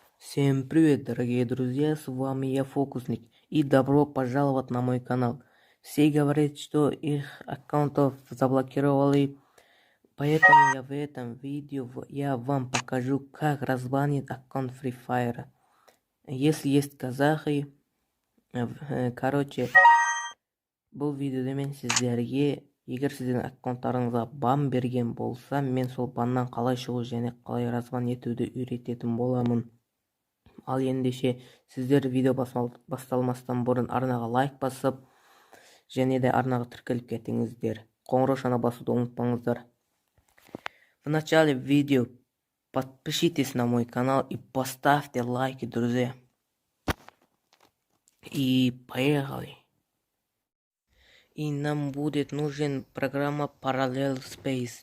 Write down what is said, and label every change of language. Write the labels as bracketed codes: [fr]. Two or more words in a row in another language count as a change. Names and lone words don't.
[ru] Всем привет, дорогие друзья, с вами я Фокусник, и добро пожаловать на мой канал. Все говорят, что их аккаунтов заблокировали, поэтому я в этом видео вам покажу, как разбанить аккаунт Free Fire. Если есть казахи, [kk] короче, бұл видеода мен сіздерге егер сіздің аккаунттарыңызға бан берген болса, мен сол баннан қалай шығу және қалай разбан етуді үйрететін боламын. Ал ендеше сіздер видео басталмастан бұрын арнаға лайк басып, және де арнаға тіркеліп кетіңіздер. Қоңырау шана басуды ұмытпаңыздар. [ru] В начале видео подпишитесь на мой канал и поставьте лайки, друзья. И поехали. И нам будет нужен программа Parallel Space.